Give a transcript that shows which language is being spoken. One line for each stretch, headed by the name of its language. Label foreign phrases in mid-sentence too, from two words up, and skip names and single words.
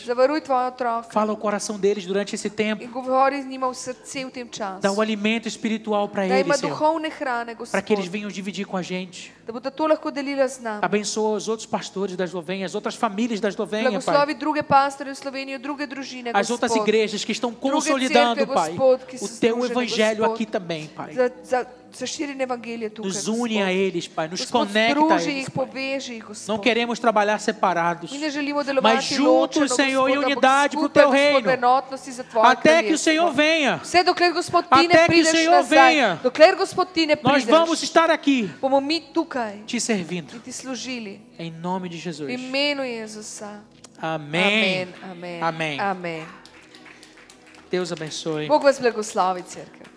Slovenian: Zavaruj tvoje otroke.
Portuguese: Fala o coração deles durante esse tempo.
Slovenian: In govori z njima v srce v tem času.
Portuguese: Dá o alimento espiritual para
Slovenian: Da ima
Portuguese: eles, Senhor.
Slovenian: duhovne hrane, Gospod.
Portuguese: Para que eles venham dividir com a gente.
Slovenian: Da bodo to lahko delila z nami.
Portuguese: Abençoa os outros pastores da Eslovênia, as outras famílias da Eslovênia, Pai.
Slovenian: Blagoslovi druge pastore v Sloveniji, druge družine,
Portuguese: As outras
Slovenian: Gospod.
Portuguese: igrejas que estão
Slovenian: Druge
Portuguese: consolidando,
Slovenian: cerkve,
Portuguese: Pai,
Slovenian: Gospod, ki so
Portuguese: o Teu
Slovenian: združene,
Portuguese: evangelho
Slovenian: Gospod.
Portuguese: aqui também, Pai.
Slovenian: se širi evangelije tukaj,
Portuguese: Nos une a eles, Pai. Nos
Slovenian: Gospod,
Portuguese: conecta a
Slovenian: združi
Portuguese: eles.
Slovenian: jih, poveži jih, Gospod.
Portuguese: Não queremos trabalhar separados.
Slovenian: Mi ne želimo
Portuguese: Mas
Slovenian: delovati
Portuguese: juntos,
Slovenian: ločeno,
Portuguese: Senhor, em
Slovenian: Gospod, ampak
Portuguese: unidade pro
Slovenian: skupaj,
Portuguese: teu
Slovenian: Gospod,
Portuguese: reino.
Slovenian: v enotnosti za Tvoje
Portuguese: Até que o Senhor
Slovenian: kraljestvo.
Portuguese: venha.
Slovenian: Vse dokler, Gospod, ti
Portuguese: Até
Slovenian: ne
Portuguese: que o
Slovenian: prideš
Portuguese: Senhor
Slovenian: nazaj,
Portuguese: venha.
Slovenian: dokler, Gospod, ti ne
Portuguese: Nós vamos
Slovenian: prideš,
Portuguese: estar aqui
Slovenian: bomo mi tukaj
Portuguese: te servindo.
Slovenian: in ti služili.
Portuguese: Em nome de
Slovenian: V
Portuguese: Jesus.
Slovenian: imenu Jezusa.
Portuguese: Amém.
Slovenian: Amen. Amen.
Portuguese: Amém.
Slovenian: Amen.
Portuguese: Deus abençoe.
Slovenian: Bog vas blagoslovi, cerkev.